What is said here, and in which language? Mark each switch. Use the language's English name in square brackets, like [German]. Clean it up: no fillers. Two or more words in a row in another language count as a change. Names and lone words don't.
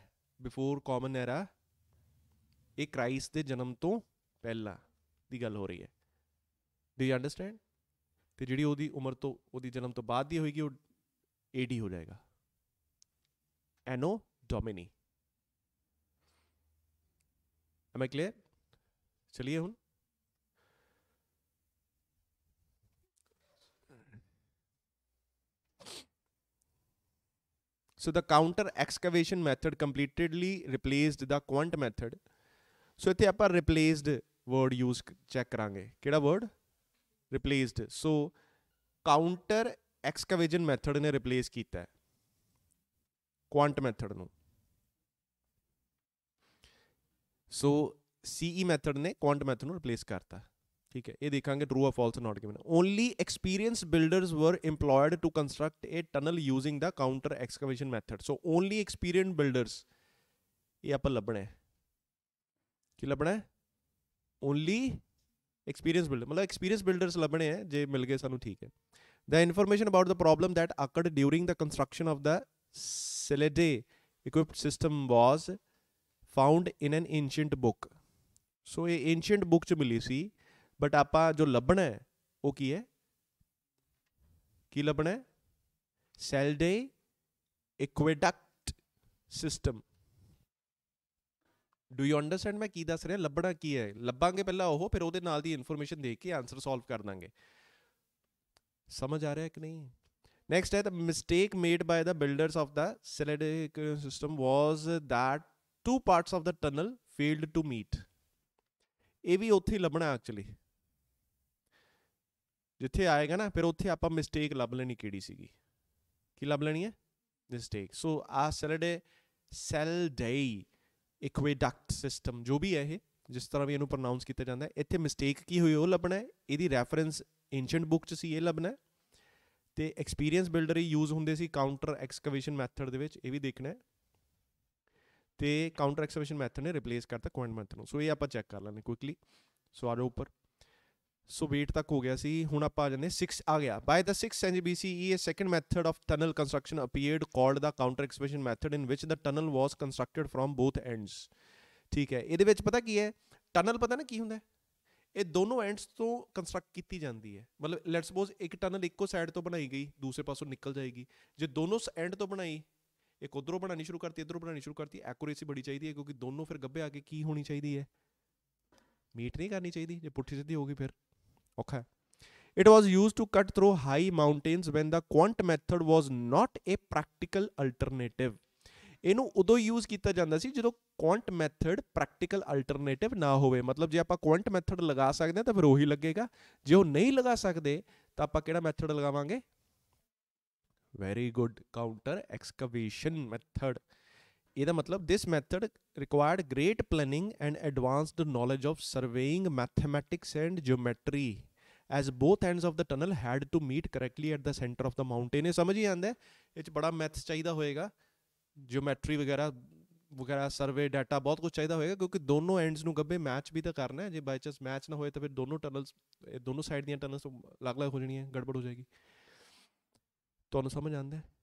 [English] before common era. [Punjabi] ਇਹ ਕ੍ਰਾਈਸਟ ਦੇ ਜਨਮ ਤੋਂ ਪਹਿਲਾਂ ਦੀ ਗੱਲ ਹੋ ਰਹੀ ਹੈ. [English] do you understand? [Punjabi] ਤੇ ਜਿਹੜੀ ਉਹਦੀ ਉਮਰ ਤੋਂ, ਉਹਦੀ ਜਨਮ ਤੋਂ ਬਾਅਦ ਦੀ ਹੋਏਗੀ, ਉਹ AD ਹੋ ਜਾਏਗਾ, [Latin] anno Domini. [English] Am I clear? [Punjabi] चलिए ਹੁਣ [English] so the counter excavation method completely replaced the quant method. [Punjabi] so ਇੱਥੇ ਆਪਾਂ [English] replaced word use check [Punjabi] ਕਰਾਂਗੇ. ਕਿਹੜਾ word? [English] replaced. so counter excavation method ਨੇ replace [Punjabi] ਕੀਤਾ ਹੈ [English] quant method ਨੂੰ. so CE method ਨੇ quant method ਨੂੰ ਰਿਪਲੇਸ ਕਰਤਾ. [Punjabi] ਠੀਕ ਹੈ, ਇਹ ਦੇਖਾਂਗੇ [English] true or false not given. only experience builders were employed to construct a tunnel using the counter excavation method. so only experience builders, [Punjabi] ਇਹ ਆਪਾਂ ਲੱਭਣਾ ਹੈ. ਕੀ ਲੱਭਣਾ ਹੈ? [English] only experience builder, ਮਤਲਬ experience builders [Punjabi] ਲੱਭਣੇ ਹੈ. ਜੇ ਮਿਲ ਗਏ ਸਾਨੂੰ ਠੀਕ ਹੈ. [English] The information about the problem that occurred during the construction of the Seledae equipped system was found in an ancient book. [Punjabi] ਸੋ ਇਹ [English] ancient book [Punjabi] 'ਚ ਮਿਲੀ ਸੀ, ਬਟ ਆਪਾਂ ਜੋ ਲੱਭਣਾ ਹੈ ਉਹ ਕੀ ਹੈ? ਕੀ ਲੱਭਣਾ ਹੈ? ਸੈਲਡੇ ਇਕੁਇਡਕਟ ਸਿਸਟਮ. [English] do you understand [Punjabi] ਮੈਂ ਕੀ ਦੱਸ ਰਿਹਾ? ਲੱਭਣਾ ਕੀ ਹੈ? ਲੱਭਾਂਗੇ ਪਹਿਲਾਂ ਉਹ, ਫਿਰ ਉਹਦੇ ਨਾਲ ਦੀ ਇਨਫੋਰਮੇਸ਼ਨ ਦੇਖ ਕੇ [English] answer solve [Punjabi] ਕਰ ਦਾਂਗੇ. ਸਮਝ ਆ ਰਿਹਾ ਕਿ ਨਹੀਂ? ਨੈਕਸਟ ਹੈ, [English] the mistake made by the builders of the Seledae system was that two parts of the tunnel failed to meet. [Punjabi] ਇਹ ਵੀ ਉੱਥੇ ਹੀ ਲੱਭਣਾ ਐਕਚੁਅਲੀ, ਜਿੱਥੇ ਆਏਗਾ ਨਾ ਫਿਰ ਉੱਥੇ ਆਪਾਂ ਮਿਸਟੇਕ ਲੱਭ ਲੈਣੀ ਕਿਹੜੀ ਸੀਗੀ. ਕੀ ਲੱਭ ਲੈਣੀ ਹੈ? ਮਿਸਟੇਕ. ਸੋ ਆ ਸੈਲਡੇ ਇਕੁਇਡਕਟ ਸਿਸਟਮ ਜੋ ਵੀ ਹੈ ਇਹ, ਜਿਸ ਤਰ੍ਹਾਂ ਵੀ ਇਹਨੂੰ ਪ੍ਰੋਨਾਊਂਸ ਕੀਤਾ ਜਾਂਦਾ ਹੈ, ਇੱਥੇ ਮਿਸਟੇਕ ਕੀ ਹੋਈ ਉਹ ਲੱਭਣਾ ਹੈ. ਇਹਦੀ ਰੈਫਰੈਂਸ [English] ancient book [Punjabi] 'ਚ ਸੀ, ਇਹ ਲੱਭਣਾ ਹੈ. ਤੇ [English] experience builder [Punjabi] ਹੀ ਯੂਜ਼ ਹੁੰਦੇ ਸੀ [English] counter excavation method [Punjabi] ਦੇ ਵਿੱਚ, ਇਹ ਵੀ ਦੇਖਣਾ ਹੈ. [English] ਤੇ counter excavation method ਨੇ ਰਿਪਲੇਸ ਕਰਤਾ quant method ਨੂੰ. [Punjabi] ਸੋ ਇਹ ਆਪਾਂ ਚੈੱਕ ਕਰ ਲੈਂਦੇ ਕੁਇਕਲੀ. ਸੋ ਆ ਜਾਓ ਉੱਪਰ. ਸੋ ਵੇਟ ਤੱਕ ਹੋ ਗਿਆ ਸੀ. ਹੁਣ ਆਪਾਂ ਆ ਜਾਂਦੇ 6 ਆ ਗਿਆ. [English] by the 6th century BCE a second method of tunnel construction appeared called the counter excavation method in which the tunnel was constructed from both ends. [Punjabi] ਠੀਕ ਹੈ, ਇਹਦੇ ਵਿੱਚ ਪਤਾ ਕੀ ਹੈ? ਟਨਲ ਪਤਾ ਨਾ ਕੀ ਹੁੰਦਾ? ਇਹ ਦੋਨੋਂ ਐਂਡਸ ਤੋਂ ਕੰਸਟਰਕਟ ਕੀਤੀ ਜਾਂਦੀ ਹੈ. ਮਤਲਬ [English] let suppose [Punjabi] ਇੱਕ ਟਨਲ ਇੱਕੋ ਸਾਈਡ ਤੋਂ ਬਣਾਈ ਗਈ, ਦੂਸਰੇ ਪਾਸੋਂ ਨਿਕਲ ਜਾਏਗੀ. ਜੇ ਦੋਨੋਂ ਐਂਡ ਤੋਂ ਬਣਾਈ, ਇੱਕ ਉੱਧਰੋਂ ਬਣਾਉਣੀ ਸ਼ੁਰੂ ਕਰਤੀ, ਇੱਧਰੋਂ ਬਣਾਉਣੀ ਸ਼ੁਰੂ ਕਰਤੀ, ਐਕੂਰੇਸੀ ਬੜੀ ਚਾਹੀਦੀ ਹੈ, ਕਿਉਂਕਿ ਦੋਨੋਂ ਫਿਰ ਗੱਭੇ ਆ ਕੇ ਕੀ ਹੋਣੀ ਚਾਹੀਦੀ ਹੈ? ਮੀਟ ਨਹੀਂ ਕਰਨੀ ਚਾਹੀਦੀ. ਜੇ ਪੁੱਠੀ ਸਿੱਧੀ ਹੋ ਗਈ ਫਿਰ ਔਖਾ ਹੈ. [English] It was used to cut through high mountains when the quant method was not a practical alternative. [Punjabi] ਇਹਨੂੰ ਉਦੋਂ ਯੂਜ਼ ਕੀਤਾ ਜਾਂਦਾ ਸੀ ਜਦੋਂ [English] quant method practical alternative [Punjabi] ਨਾ ਹੋਵੇ. ਮਤਲਬ ਜੇ ਆਪਾਂ [English] quant method [Punjabi] ਲਗਾ ਸਕਦੇ ਹਾਂ ਤਾਂ ਫਿਰ ਉਹੀ ਲੱਗੇਗਾ. ਜੇ ਉਹ ਨਹੀਂ ਲਗਾ ਸਕਦੇ ਤਾਂ ਆਪਾਂ ਕਿਹੜਾ ਮੈਥਡ ਲਗਾਵਾਂਗੇ? [English] very good, counter excavation method. [Punjabi] ਇਹਦਾ ਮਤਲਬ [English] this method required great planning and advanced knowledge of surveying, mathematics and geometry, as both ends of the tunnel had to meet correctly at the center of the mountain. [Punjabi] ਇਹ ਸਮਝ ਹੀ ਆਉਂਦਾ, ਇਹ 'ਚ ਬੜਾ ਮੈਥਸ ਚਾਹੀਦਾ ਹੋਏਗਾ, ਜਿਓਮੈਟਰੀ ਵਗੈਰਾ ਵਗੈਰਾ, [English] survey data, [Punjabi] ਬਹੁਤ ਕੁਝ ਚਾਹੀਦਾ ਹੋਏਗਾ, ਕਿਉਂਕਿ ਦੋਨੋਂ ਐਂਡਸ ਨੂੰ ਗੱਭੇ ਮੈਚ ਵੀ ਤਾਂ ਕਰਨਾ ਹੈ. ਜੇ [English] by chance [Punjabi] ਮੈਚ ਨਾ ਹੋਏ ਤਾਂ ਫਿਰ ਦੋਨੋਂ ਟਨਲਸ, ਦੋਨੋਂ ਸਾਈਡ ਦੀਆਂ ਟਨਲਸ ਅਲੱਗ-ਅਲੱਗ ਹੋ ਜਾਣੀਆਂ, ਗੜਬੜ ਹੋ ਜਾਏਗੀ. ਤੁਹਾਨੂੰ ਸਮਝ ਆਉਂਦਾ?